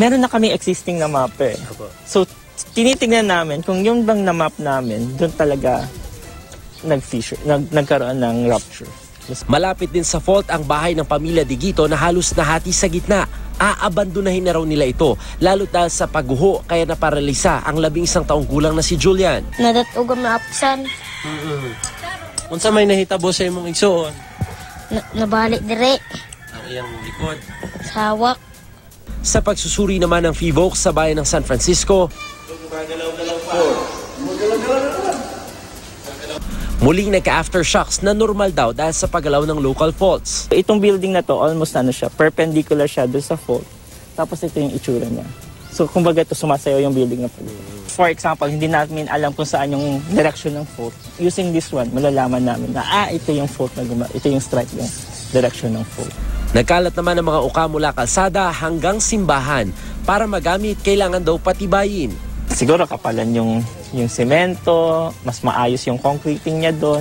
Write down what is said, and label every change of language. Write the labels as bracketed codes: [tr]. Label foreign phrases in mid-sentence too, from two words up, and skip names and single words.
[tl] Meron na kami existing na map eh. So, tinitingnan namin kung yung bang na-map namin, doon talaga nagkaroon ng rupture. Malapit din sa fault ang bahay ng pamilya Digito na halos nahati sa gitna. Aabandonahin na raw nila ito, lalo dahil sa pagguho kaya naparalisa ang 11 taong gulang na si Julian. [ceb] Nadatugam na apsan. Unsa may nahitabo sa imong igsoon? Nabalik dire. Ang iyang likod. Sa hawak. [tl] Sa pagsusuri naman ng PBOX sa bayan ng San Francisco, muling nagka-aftershocks na normal daw dahil sa paggalaw ng [en] local faults. [tl] Itong building na to, [en] almost perpendicular [tl] siya doon sa fault. Tapos ito yung itsura niya. So kumbaga ito sumasayaw yung building na to. [en] For example, [tl] hindi namin alam kung saan yung direction ng fault. [en] Using this one, [tl] malalaman namin na ito yung fault na ito yung strike yung direction ng fault. Nagkalat naman ang mga uka mula kalsada hanggang simbahan. Para magamit, kailangan daw patibayin. Siguro kapalan yung semento, mas maayos yung concreting niya doon.